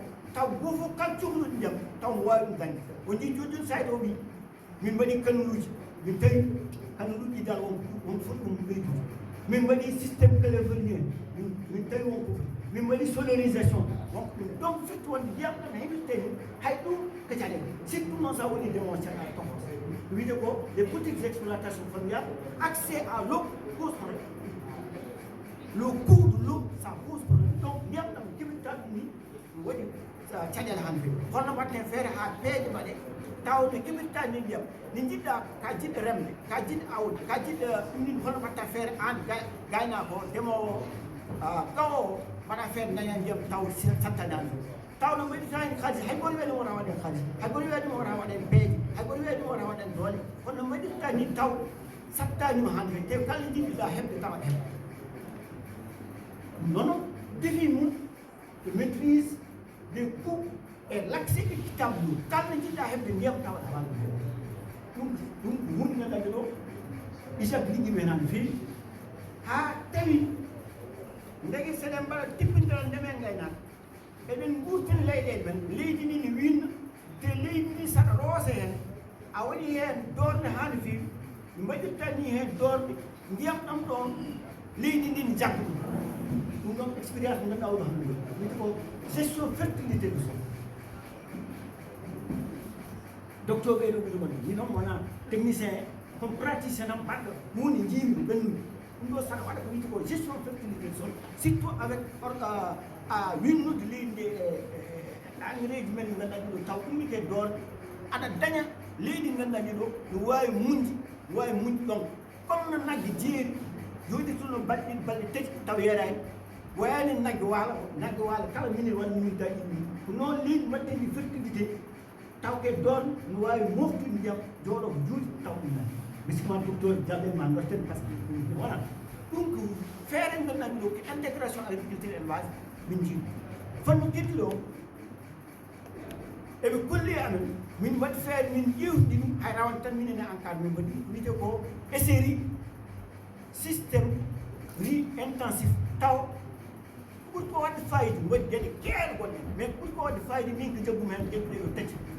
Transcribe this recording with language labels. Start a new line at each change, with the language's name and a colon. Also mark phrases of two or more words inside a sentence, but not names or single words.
Fula: taw goo fof kala cohluɗo ndiyam taw mo wawi ɗum dañde o jii joni sayde o wi min mbaɗi kanuluji min tawi kanuluji dal won foti ɗum ɓeydude min mbaɗi
French: systéme cléverier
Fula: min tawi wonko min mbaɗi solarisation wonko ɗum donc firti wonde ndiyam ɗam ne heɓirte ni hay ɗum ko caɗele surtout noon sa waɗi ndemowo caɗa tohos wiyde ko
French: les petites exploitations familiales accès à l'eau pose problème le coût de l'eau ça pose problème donc
Fula: ndiyam ɗam keɓirta ɗum ni waɗi caɗele hande holno mbatten feere ha peeje mbaɗe tawde keɓirta ni ndiyam ni jiɗɗa ka jiɗɗo remde ka jiɗɗo awde ka jiɗɗo ɗum ni holno mbatta feere an gaynako ndemowo kawowo mbaɗa feere daña ndiyam taw santanani tawno waɗi tani haalis hay goto weɗi wona waɗen haalis hay goto weɗi wona waɗen peeje hay goto weɗi wona waɗen doole kono waɗirta ni taw sattanima hande te kala jiɗɗiɗa heɓde tawa heɓa nono défi mum
French: de maîtrise des coûts et l'accès équitable
Fula: mum kala jiɗɗa heɓde ndiyam tawaɗa waɗa ɗum ko hunde gandanɗe ɗo IJAK liggi men han feewi ha tawi ndegi seɗen mbaɗa tippindiral ndemen gaynaka eɗen gurtin leyɗele men leydi ndi ne winna te leydi ndi saɗa roose hen a waɗi hen dorde ha no feewi mbaɗirta ni hen dorde ndiyam ɗam ɗon leydi ndi ne jagga ɗum ɗon expérience mo ganduɗa oɗo hande wiyete ko
French: gestion fertilité du sol
Fula: docteur ɓeyɗo ɓiɗo gonɗi min noon wona
French: technicien comme praticien
Fula: tan mbaɗɗo hunde jiimi ɓennude ɗum ɗo saɗa waɗa ko wiyete ko
French: gestion fertilité du sol surtout
Fula: avec winnude leydi ndi engrais ji men ɗi ganduɗa ɗiɗo taw ummite doorde aɗa daña leydi ganduɗa ɗiɗo no wawi muñde ɗon comme no naggue jeeri joɗirtuno balɗe ɗiɗi balɗe tati taw yerani wayani naggue waalo kala minute won minute daji ɗi ko noon leydi mbaɗɗen ndi fertilité taw ke doorde no wawi moftude ndiyam jooɗo ko juuɗe taw ɗum nani bisikman docteur jaɓɓen ma dorten
French: par ce que
Fula: wona ɗum ko feere ganduɗa ɗiɗo ko
French: intégration agriculture élevage
Fula: min jiiɗi fanno ƴetti ɗo eɓe kolli amen min waɗi feere min ƴewdi ɗum hay rawante tan minen e encadre min mbaɗi wiyete ko SRI
French: systéme riz intensif
Fula: taw ɓuri ko wadde fayida waɗi gueɗe keeɗe gonɗen mais ɓuri ko wadde fayida min ko jaggumi hen gueɗe ɗe yo tati